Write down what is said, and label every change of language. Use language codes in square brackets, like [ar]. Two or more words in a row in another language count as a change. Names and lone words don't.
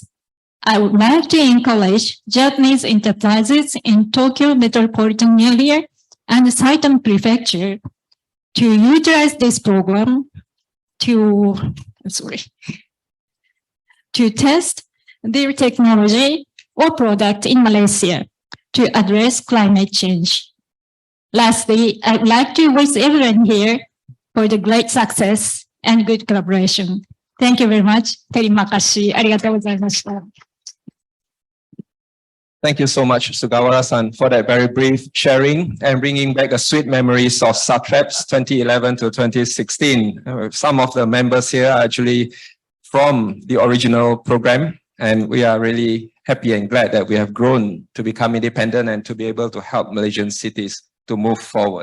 [en] I would like to encourage Japanese enterprises in Tokyo metropolitan area and Saitama Prefecture to utilize this program to test their technology or product in Malaysia to address climate change. Lastly, I'd like to wish everyone here for the great success and good collaboration. Thank you very much. [id] Terima kasih. [ja] ありがとう ございました. [en] Thank you so much, Sugawara-san, for that very brief sharing and bringing back a sweet memories of SATREPS 2011 to 2016. Some of the members here are actually from the original program, and we are really happy and glad that we have grown to become independent and to be able to help Malaysian cities to move forward.